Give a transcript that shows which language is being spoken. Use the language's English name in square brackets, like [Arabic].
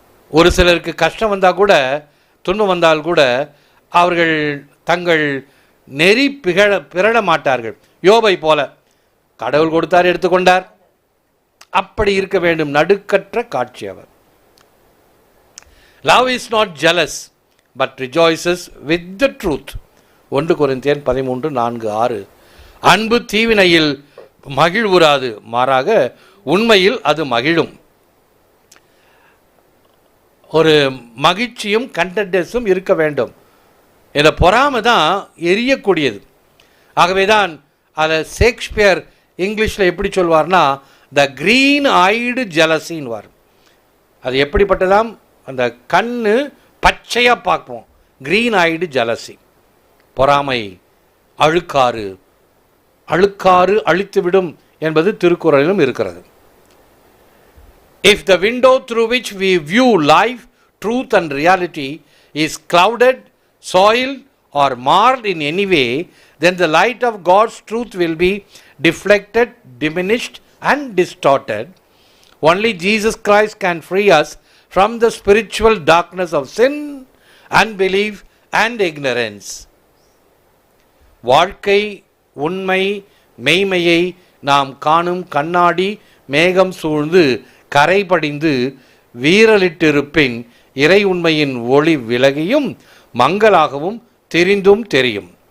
[Tamil] ஒரு சிலருக்கு கஷ்டம் வந்தால் கூட, துன்பம் வந்தால் கூட அவர்கள் தங்கள் நெறி பிறழ மாட்டார்கள். யோபை போல கடவுள் கொடுத்தார், எடுத்துக்கொண்டார், அப்படி இருக்க வேண்டும். நடுக்கற்ற காட்சி அவர். [English] Love is not jealous but rejoices with the truth. [Tamil] 1 கொரிந்தியர் 13:4-6. அன்பு தீவினையில் மகிழ்வுறாது, மாறாக உண்மையில் அது மகிழும். ஒரு மகிழ்ச்சியும் கண்டென்ட்னஸும் இருக்க வேண்டும். இந்த பொறாமை தான் எரியக்கூடியது. ஆகவே தான் அதை ஷேக்ஸ்பியர் இங்கிலீஷில் எப்படி சொல்வார்னா, [English] The green eyed ஜெலசின்வார். [Tamil] அது எப்படிப்பட்டதாம், அந்த கண்ணு பச்சையாக பார்ப்போம், [English] Green eyed jealousy. [Tamil] பொறாமை அழுக்காறு, அழுக்காறு அழித்துவிடும் என்பது திருக்குறளிலும் இருக்கிறது. [English] If the window through which we view life, truth and reality is clouded, soiled or marred in any way, then the light of God's truth will be deflected, diminished and distorted. Only Jesus Christ can free us from the spiritual darkness of sin, unbelief and ignorance. [Tamil] வாழ்க்கை உண்மை மெய்மையை நாம் காணும் கண்ணாடி மேகம் சூழ்ந்து கரைபடிந்து வீரலிட்டிருப்பின் இறை உண்மையின் ஒளி விலகியும் மங்களாகவும் தெரிந்தும் தெரியும்.